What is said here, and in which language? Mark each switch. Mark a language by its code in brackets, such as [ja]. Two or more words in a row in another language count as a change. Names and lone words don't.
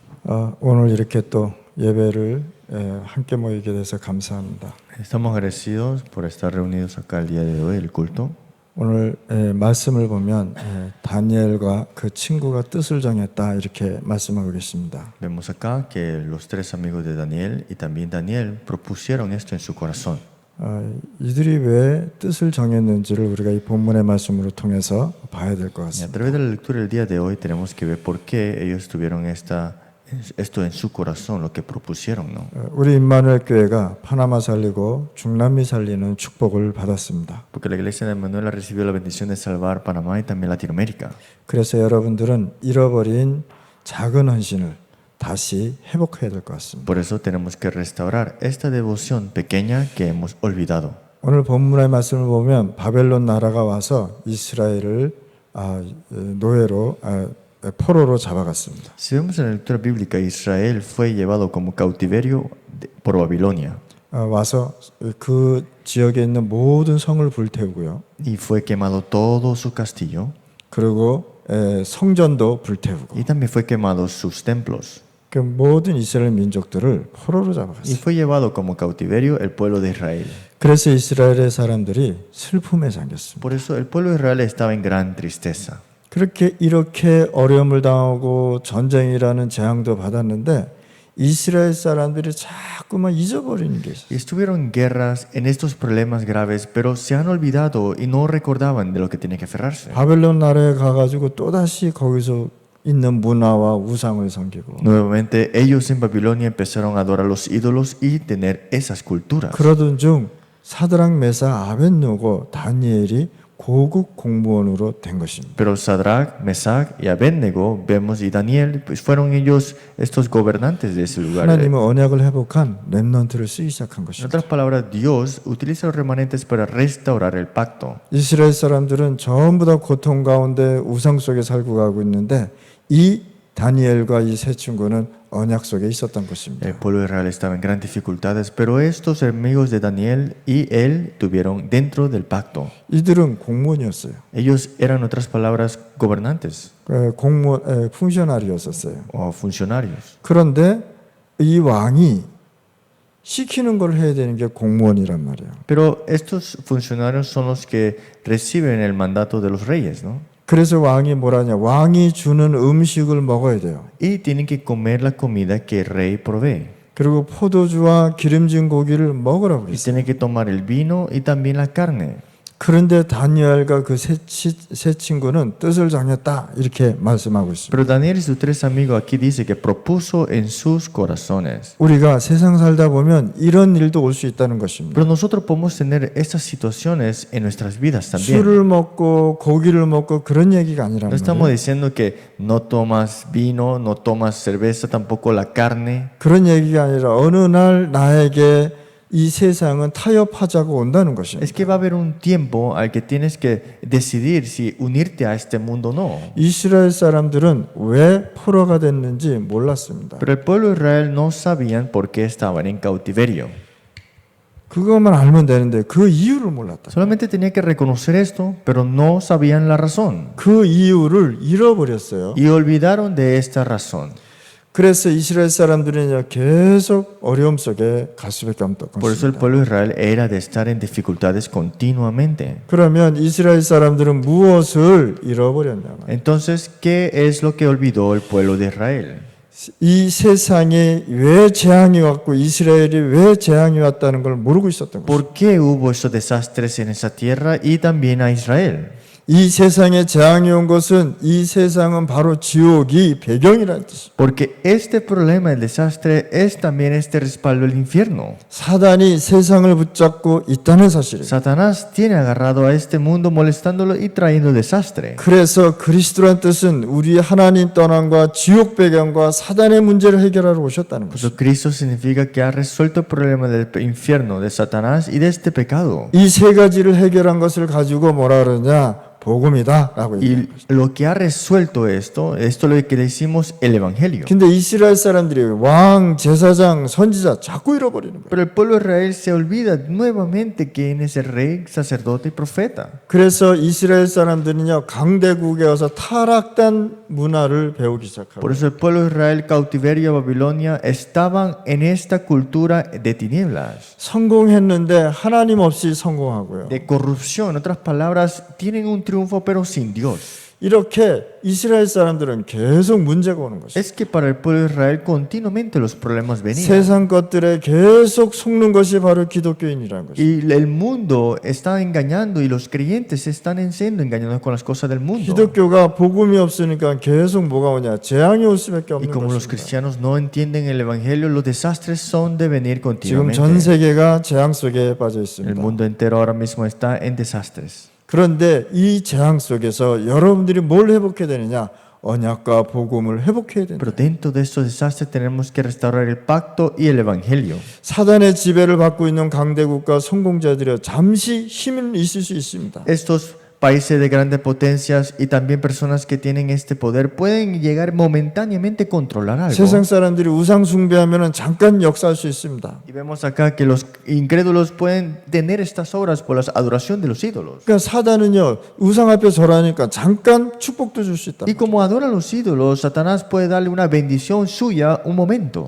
[ko] 오늘 이렇게 또 예배를 함께 모이게 돼서 감사합니다. [es] Estamos agradecidos por estar reunidos acá el día de hoy, el culto. [ko] 오늘 말씀을 보면 다니엘과 그 친구가 뜻을 정했다 이렇게 말씀하고 계십니다. [es] Vemos acá que los tres amigos de Daniel y también Daniel propusieron esto en su corazón. [ko] 이들이 왜 뜻을 정했는지를 우리가 이 본문의 말씀으로 통해서 봐야 될 것 [es] Y a [ko] 같습니다. [es] través de la lectura del día de hoy tenemos que ver por qué ellos tuvieron esto en su corazón, lo que propusieron, ¿no? [ko] 우리 임마누엘 교회가 파나마 살리고 중남미 살리는 축복을 받았습니다. [es] Porque la iglesia de Manuel ha recibido la bendición de salvar Panamá y también Latinoamérica. [ko] 그래서 여러분들은 잃어버린 작은 헌신을 다시 회복해야 될 것 같습니다. [es] Por eso tenemos que restaurar esta devoción pequeña que hemos olvidado. [ko] 오늘 본문의 말씀을 보면 바벨론 나라가 와서 이스라엘을 노예로 포로로 잡아갔습니다. [es] Si vemos en la lectura bíblica, Israel fue llevado como cautiverio por Babilonia [ko] 와서 그 지역에 있는 모든 성을 불태우고요. [es] y fue quemado todo su castillo [ko] 그리고 성전도 불태우고 [es] y también fue quemado sus templos [ko] 그 모든 이스라엘 민족들을 포로로 [es] y [ko] 잡아갔어요. [es] fue llevado como cautiverio el pueblo de Israel. [ko] 그래서 이스라엘의 사람들이 슬픔에 잠겼습니다. [es] Por eso el pueblo de Israel estaba en gran tristeza. [ko] 이렇게 어려움을 당하고 전쟁이라는 재앙도 받았는데 이스라엘 사람들이 자꾸만 잊어버리는 게 있어요. [es] Y estuvieron en guerras, en estos problemas graves, pero se han olvidado y no recordaban de lo que tenían que aferrarse. [ko] 바벨론 나라에 가가지고 또다시 거기서 있는 문화와 우상을 섬기고 [es] Nuevamente ellos en Babilonia empezaron a adorar los ídolos y tener esas culturas. [ko] 그러던 중 사드락 메사 아벳느고 다니엘이 고급 공무원으로 된 것입니다. [es] Pero Sadrach, Mesach y Abednego, vemos, y Daniel, pues fueron ellos estos gobernantes de ese lugar. [ko] 하나님은 언약을 회복한 렘넌트를 쓰기 시작한 [es] En [ko] 것입니다. [es] otras palabras, Dios utiliza los remanentes para restaurar el pacto. [ko] 이스라엘 사람들은 전부 다 고통 가운데 우상 속에 살고 가고 있는데 이 다니엘과 이 세 친구는 언약 속에 있었던 것입니다. [es] El pueblo de Israel estaba en grandes dificultades, pero estos amigos de Daniel y él tuvieron dentro del pacto. [ko] 이들은 공무원이었어요. [es] Ellos eran, en otras palabras, gobernantes [ko] funk셔나리였었어요. [es] o funcionarios. [ko] 그런데 이 왕이 시키는 걸 해야 되는 게 공무원이란 말이에요. [es] Pero estos funcionarios son los que reciben el mandato de los reyes, ¿no? [ko] 그래서 왕이 뭐라냐? 왕이 주는 음식을 먹어야 돼요. [es] Y tienen que comer la comida que el rey provee. [ko] 그리고 포도주와 기름진 고기를 먹으라고 [es] Y [ko] 했어요. [es] tienen que tomar el vino y también la carne. [ko] 그런데 다니엘과 그 세 친구는 뜻을 정했다 이렇게 말씀하고 있습니다. [es] Pero Daniel y sus tres amigos aquí dice que propuso en sus corazones. [ko] 우리가 세상 살다 보면 이런 일도 올 수 있다는 것입니다. [es] Pero nosotros podemos tener estas situaciones en nuestras vidas también. [ko] 술을 먹고 고기를 먹고 그런 얘기가 아니란 [es] No estamos [ko] 말이에요. [es] diciendo que no tomas vino, no tomas cerveza, tampoco la carne. [ko] 그런 얘기가 아니라 어느 날 나에게 이 세상은 타협하자고 온다는 것입니다. [es] Es que va a haber un tiempo al que tienes que decidir si unirte a este mundo o no. [ko] 이스라엘 사람들은 왜 포로가 됐는지 몰랐습니다. [es] Pero el pueblo de Israel no sabían por qué estaban en cautiverio. [ko] 그것만 알면 되는데 그 이유를 몰랐다. [es] Solamente tenía que reconocer esto, pero no sabían la razón. [ko] 그 이유를 잃어버렸어요. [es] Y olvidaron de esta razón. [ko] 그래서 이스라엘 사람들은 계속 어려움 속에 갈 수밖에 없던 [es] Por eso el [ko] 것입니다. [es] pueblo de Israel era de estar en dificultades continuamente. [ko] 그러면 이스라엘 사람들은 무엇을 잃어버렸냐? [es] Entonces, ¿qué es lo que olvidó el pueblo de Israel? [ko] 이 세상에 왜 재앙이 왔고 이스라엘이 왜 재앙이 왔다는 걸 모르고 있었던 것입니다. [es] ¿Por qué hubo esos desastres en esa tierra y también a Israel? [ko] 이 세상에 재앙이 온 것은 이 세상은 바로 지옥이 배경이라는 뜻입니다. [es] Porque este problema, el desastre, es también este respaldo del infierno. [ko] 사단이 세상을 붙잡고 있다는 사실이에요. [es] Satanás tiene agarrado a este mundo molestándolo y trayendo desastre. [ko] 그래서 그리스도란 뜻은 우리 하나님 떠남과 지옥 배경과 사단의 문제를 해결하러 오셨다는 [es] Por [ko] 것입니다. [es] eso Cristo significa que ha resuelto el problema del infierno, de Satanás y de este pecado. [ko] 이 세 가지를 해결한 것을 가지고 뭐라 그러냐? 복음이다라고 [es] Y [ko] 얘기해요. [es] lo que ha resuelto esto es lo que decimos el Evangelio. [ko] 근데 이스라엘 사람들이 왕, 제사장, 선지자 자꾸 잃어버리는 거예요. [es] Pero el pueblo de Israel se olvida nuevamente quién es el rey, sacerdote y profeta. [ko] 그래서 이스라엘 사람들은요 강대국에 와서 타락된 문화를 배우기 시작하고 [es] Por eso el pueblo de Israel, cautiverio de Babilonia, estaban en esta cultura de tinieblas, [ko] 성공했는데 하나님 없이 성공하고요. [es] de corrupción. En otras palabras, tienen un triunfo pero sin Dios. [ko] 이렇게 이스라엘 사람들은 계속 문제가 오는 것이죠. [es] Es que para el pueblo de Israel continuamente los problemas venían. [ko] 세상 것들에 계속 속는 것이 바로 기독교인이라는 것이죠. [es] Y el mundo está engañando y los creyentes están siendo engañados con las cosas del mundo. [ko] 기독교가 복음이 없으니까 계속 뭐가 오냐? 재앙이 올 수밖에 [es] Y [ko] 없는 [es] como los [ko] 것입니다. [es] cristianos no entienden el evangelio, los desastres son de venir [ko] 지금 전 [es] continuamente. [ko] 세계가 재앙 속에 빠져 [es] El [ko] 있습니다. [es] mundo entero ahora mismo está en desastres. [ko] 그런데 이 재앙 속에서 여러분들이 뭘 회복해야 되느냐? 언약과 복음을 회복해야 된다. [es] Pero dentro de estos desastres tenemos que restaurar el pacto y el evangelio. [ko] 사단의 지배를 받고 있는 강대국가 성공자들이 잠시 힘은 있을 수 있습니다. [es] Estos países de grandes potencias y también personas que tienen este poder pueden llegar momentáneamente a controlar algo. [ko] 세상 사람들이 우상 숭배하면 잠깐 역사할 수 있습니다. [es] Y vemos acá que los incrédulos pueden tener estas obras por la adoración de los ídolos. [ko] 그러니까 사단은요 우상 앞에 절하니까 잠깐 축복도 줄 수 있다. [es] Y como adoran los ídolos, Satanás puede darle una bendición suya un momento.